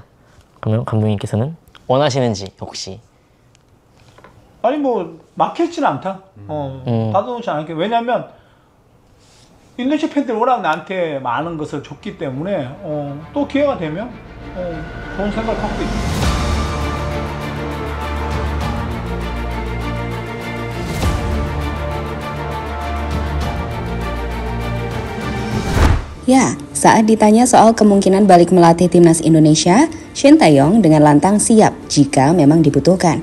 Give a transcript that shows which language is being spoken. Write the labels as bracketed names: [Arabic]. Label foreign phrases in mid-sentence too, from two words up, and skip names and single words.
[Korean] 그러면 감독님께서는 원하시는지 혹시 아니 뭐 막혔지는 않다. 받아놓지 않을게. 왜냐면 인도네시아 팬들이 워낙 나한테 많은 것을 줬기 때문에 또 기회가 되면 좋은 생각을 갖고 있다. [Indonesian] Ya, saat ditanya soal kemungkinan balik melatih timnas Indonesia, Shin Tae-yong dengan lantang siap jika memang dibutuhkan.